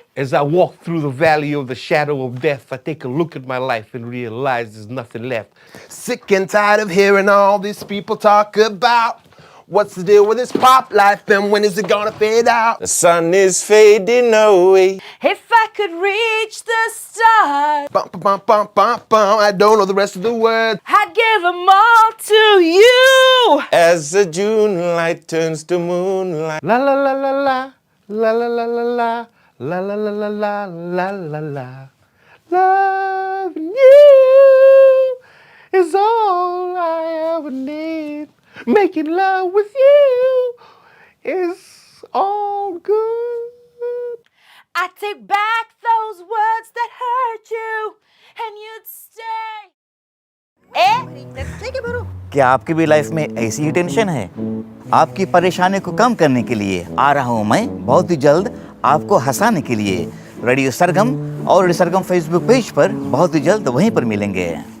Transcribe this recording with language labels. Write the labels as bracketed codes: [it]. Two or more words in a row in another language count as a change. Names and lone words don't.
[en] As I walk through the valley of the shadow of death, I take a look at my life and realize there's nothing left. Sick and tired of hearing all these people talk about what's the deal with this pop life and when is it gonna fade out? The sun is fading away. If I could reach the stars, Bum, bum, bum, bum, bum. I don't know the rest of the words. I'd give them all to you. As the June light turns to moonlight. La la la la la, la la la la la, la la la la la, la la la. Loving you is all I ever need. Making love with you is all good. I take back those words that hurt you, and you'd stay. [hi] क्या आपकी भी लाइफ में ऐसी ही टेंशन है? आपकी परेशानी को कम करने के लिए आ रहा हूँ मैं बहुत ही जल्द आपको हंसाने के लिए। रेडियो सरगम और रेडियो सरगम फेसबुक पेज पर बहुत ही जल्द वहीं पर मिलेंगे।